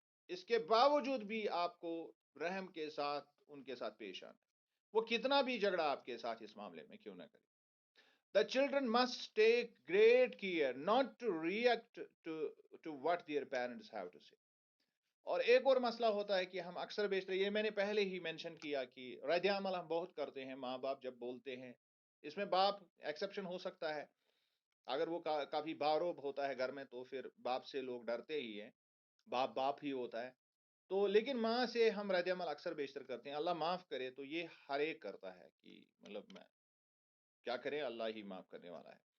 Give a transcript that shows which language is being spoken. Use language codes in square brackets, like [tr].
[ur] اس کے باوجود بھی آپ کو رحم کے ساتھ ان کے ساتھ پیش آنا، وہ کتنا بھی جھگڑا آپ کے ساتھ اس معاملے میں کیوں نہ کرے. [en] The children must take great care not to react to what their parents have to say. [ur] اور ایک اور مسئلہ ہوتا ہے کہ ہم اکثر بیشتر، یہ میں نے پہلے ہی مینشن کیا کہ رد عمل ہم بہت کرتے ہیں ماں باپ جب بولتے ہیں. اس میں باپ ایکسیپشن ہو سکتا ہے، اگر وہ کافی باروب ہوتا ہے گھر میں تو پھر باپ سے لوگ ڈرتے ہی ہیں. باپ باپ ہی ہوتا ہے. تو لیکن ماں سے ہم رد عمل اکثر بیشتر کرتے ہیں. اللہ معاف کرے تو یہ ہر ایک کرتا ہے کہ مطلب میں کیا کریں، اللہ ہی معاف کرنے والا ہے.